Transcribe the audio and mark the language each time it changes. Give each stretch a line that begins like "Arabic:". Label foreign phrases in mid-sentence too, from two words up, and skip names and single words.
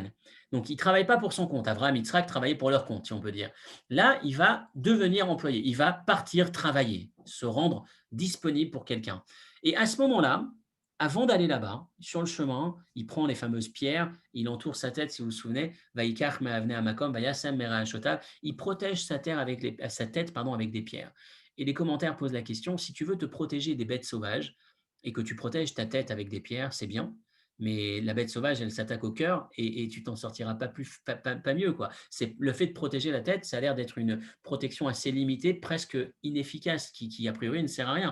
French: Donc, il ne travaille pas pour son compte. Avraham, Yitzhak travaillaient pour leur compte, si on peut dire. Là, il va devenir employé. Il va partir travailler, se rendre disponible pour quelqu'un. Et à ce moment-là, avant d'aller là-bas, sur le chemin, il prend les fameuses pierres, il entoure sa tête, si vous vous souvenez,
Hebrew: ויקח מאבני המקום, וישם מראשתיו,
French: il protège sa tête avec des pierres. Et les commentaires posent la question, si tu veux te protéger des bêtes sauvages et que tu protèges ta tête avec des pierres, c'est bien, mais la bête sauvage, elle s'attaque au cœur et tu t'en sortiras pas mieux, quoi. C'est le fait de protéger la tête, ça a l'air d'être une protection assez limitée, presque inefficace, qui a priori ne sert à rien.